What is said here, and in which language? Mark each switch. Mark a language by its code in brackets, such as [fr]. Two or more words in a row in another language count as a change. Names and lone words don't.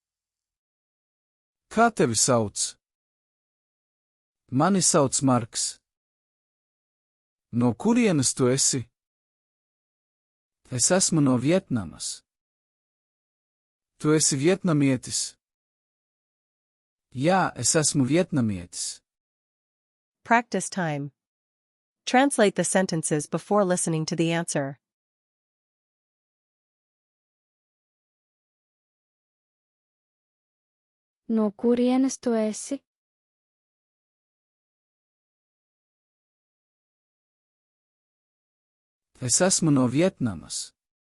[lv] Kā tevi sauc? Mani sauc Marks. No kurienes tu esi? Es esmu no Vietnamas. Tu esi vietnamietis? Jā, es esmu vietnamietis. [en] Practice time. Translate the sentences before listening to the answer. [lv] No kurienes tu esi? Es esmu no Vietnamas.